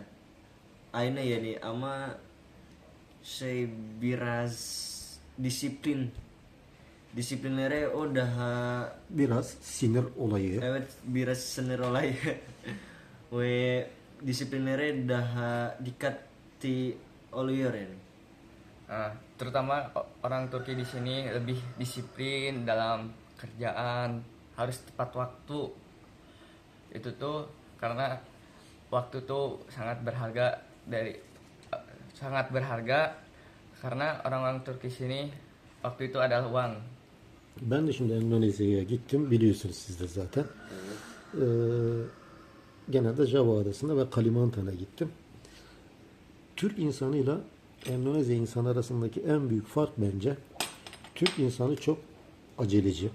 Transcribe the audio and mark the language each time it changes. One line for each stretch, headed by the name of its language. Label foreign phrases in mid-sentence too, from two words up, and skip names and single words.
Turkish: Aynı yani ama biraz disiplin. Disiplinleri o daha Biraz sinir olayı. evet biraz sinir olayı. Ve disiplinleri daha dikkatli oluyor yani.
Indonesian: Nah, terutama orang Turki di sini lebih disiplin dalam kerjaan, harus tepat waktu. Itu tuh karena waktu tuh sangat berharga karena orang-orang Turki sini waktu itu adalah uang.
Turkish: Ben de şimdi Endonezya'ya gittim. Biliyorsunuz siz de zaten. Ee, genelde Java Adası'na ve Kalimantan'a gittim. Türk insanıyla Endonezya insanı arasındaki en büyük fark bence Türk insanı çok aceleci.